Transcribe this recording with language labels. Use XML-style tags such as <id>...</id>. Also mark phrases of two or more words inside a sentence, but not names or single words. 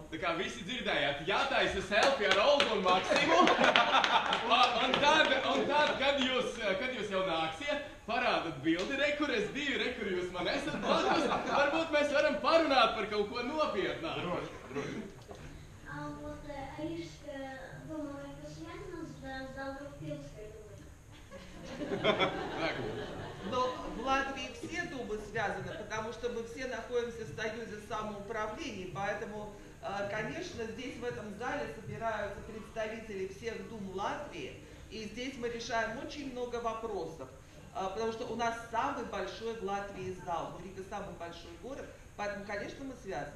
<lv>Tā kā visi dzirdējāt, jātaisa selfie ar Olgu un Maksimu, un tad, kad jūs jau nāksiet, parādat bildi, re, kur es biju, re, kur jūs man esat blakus, varbūt mēs varam parunāt par kaut ko nopietnāku. Droši.</lv> <ru>А вот Рижская дума, это связано с Долгопилской думой? Но в Латвии все думы связаны, потому что мы все находимся в союзе самоуправления, поэтому, конечно, здесь в этом зале собираются представители всех дум Латвии, и здесь мы решаем очень много вопросов, потому что у нас самый большой в Латвии зал, Рига самый большой город, поэтому, конечно, мы связаны.</ru>